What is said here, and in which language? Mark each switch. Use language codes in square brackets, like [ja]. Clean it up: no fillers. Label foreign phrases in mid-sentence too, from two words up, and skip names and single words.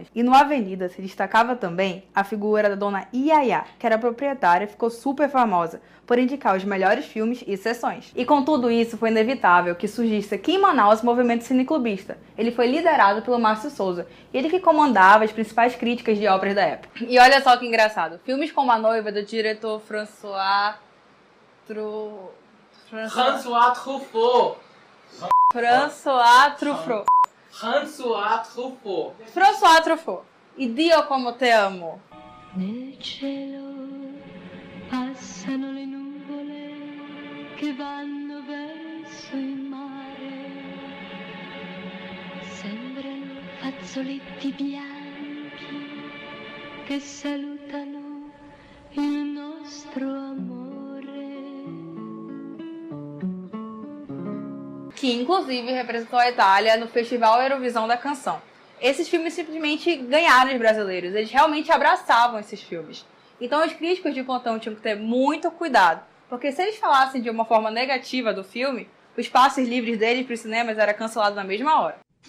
[pt] E no Avenida se destacava também a figura da dona Iaiá, que era proprietária e ficou super famosa por indicar os melhores filmes e sessões. E com tudo isso, foi inevitável que surgisse aqui em Manaus o movimento cineclubista. Ele foi liderado pelo Márcio Souza, ele que comandava as principais críticas de obras da época. E olha só que engraçado, filmes como A Noiva, do diretor François Truffaut. [it] E Dio como te amo. Nel cielo passano le nuvole che vanno verso il mare. Sembrano fazzoletti bianchi che salutano il nostro amore. [pt] Que inclusive representou a Itália no Festival Eurovisão da Canção. Esses filmes simplesmente ganharam os brasileiros, eles realmente abraçavam esses filmes. Então os críticos de plantão tinham que ter muito cuidado, porque se eles falassem de uma forma negativa do filme, os passes livres deles para os cinemas era cancelado na mesma hora.